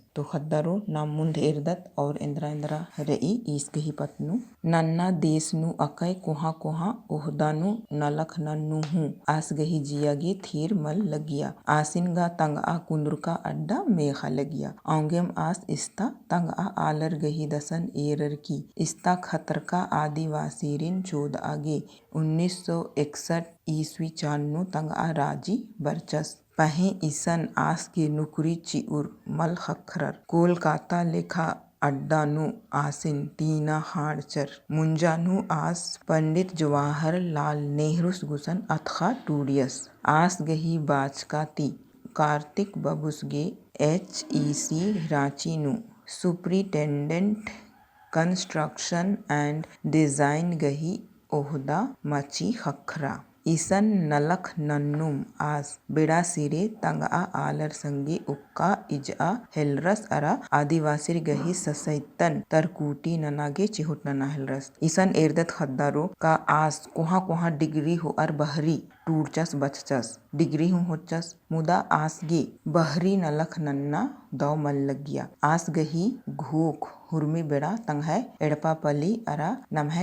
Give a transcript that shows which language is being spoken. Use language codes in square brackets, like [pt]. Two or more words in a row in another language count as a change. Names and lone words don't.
[kru] तो खद्दारो नाम मुंद एर्दत और इंद्रा इंद्रा रई ईस गही पत्नु नन्ना देश नु अकै कोहा कोहा ओहदानु नलख नन्नु हूँ आस गही जियागे थीर मल लगिया आसिन गा तंग आ कुंदर का अड्डा मेखा लगिया औंगेम आस इस्ता तंग आ आलर गही दसन एरर की इस्ता खतर का आदिवासी रिन चोद आगे 1961 ईस्वी चान्नु तंग आ राजी बरचस। पहे ईसन आस के नुकरी चिउर मल खखरर कोलकाता लेखा अड्डानु आसिन तीना हाड़चर मुंजानु आस पंडित जवाहर लाल नेहरूस गुसन अथखा टूडियस आस गही बाचकाती कार्तिक बबुसगे HEC रांचीनु [en] superintendent construction and design [kru] गही ओहदा मची खखरा ईसन नलख नन्नुम आस बेड़ा सिरे तंगा आलर संगे उक्का इजा हेलरस अरा आदिवासी गही ससैतन तरकूटी ननागे चिहुट नना हेलरस ईसन एर्दत खद्दारो का आस कोहा कोहा डिग्री हो अर बहरी टूरचस बचचस डिग्री हूँ होचस मुदा आसगे बहरी नलख नन्ना दौ मल लगिया आस गही घूक हुर्मी बेड़ा तंगह एड़पापली अरा नमह